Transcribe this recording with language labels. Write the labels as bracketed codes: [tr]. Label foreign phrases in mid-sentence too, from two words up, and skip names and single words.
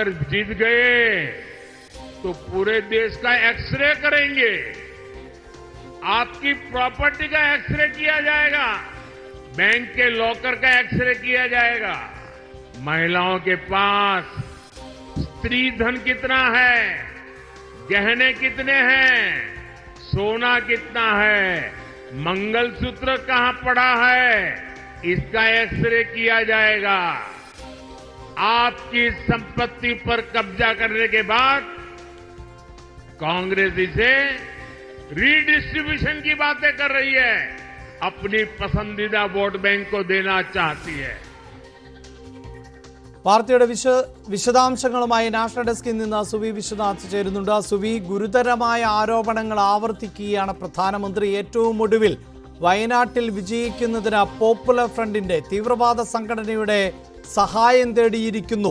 [hi] जीत गए तो पूरे देश का एक्सरे करेंगे, आपकी प्रॉपर्टी का एक्सरे किया जाएगा, बैंक के लॉकर का एक्सरे किया जाएगा, महिलाओं के पास स्त्री धन कितना है, गहने कितने हैं, सोना कितना है, मंगलसूत्र कहां पड़ा है, इसका एक्सरे किया जाएगा। आपकी संपत्ति पर कब्जा करने के बाद कांग्रेस इसे रीडिस्ट्रीब्यूशन की बातें कर रही है, अपनी पसंदीदा वोट बैंक को देना चाहती है। [ml] വാർത്തയുടെ വിശദാംശങ്ങളുമായി നാഷണൽ ഡെസ്കിൽ നിന്ന് സുവി വിശ്വനാഥ് ചേരുന്നുണ്ട്. സുവി, ഗുരുതരമായ ആരോപണങ്ങൾ ആവർത്തിക്കുകയാണ് പ്രധാനമന്ത്രി. ഏറ്റവും ഒടുവിൽ വയനാട്ടിൽ വിജയിക്കുന്നതിന് പോപ്പുലർ ഫ്രണ്ടിന്റെ തീവ്രവാദ സംഘടനയുടെ സഹായം തേടിയിരിക്കുന്നു.